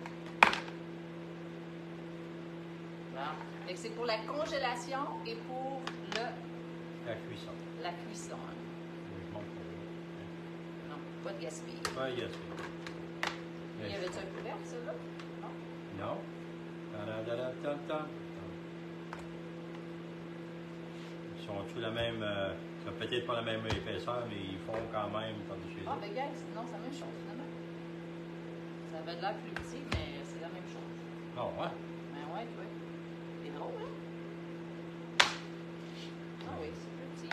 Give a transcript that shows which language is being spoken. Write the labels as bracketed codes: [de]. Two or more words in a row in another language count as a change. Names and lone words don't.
[fr] Bon. Fait que c'est pour la congélation et pour La cuisson. la cuisson. Hein. Je montre pour vous. Non, pas de gaspillage. Ouais, il y a ça. Lui, y avait-tu un couvercle, ça, là? Non? Non. Ta-da-da-da-tam-tam. Ils sont tous la même. Ça peut-être pas la même épaisseur, mais ils font quand même par-dessus les Ah, autres. ben, gars, non, c'est la même chose, finalement. Ça avait de l'air plus petit, mais c'est la même chose. Oh, ouais. Ben, ouais, oui. C'est drôle, hein? Ah, oui, c'est plus petit.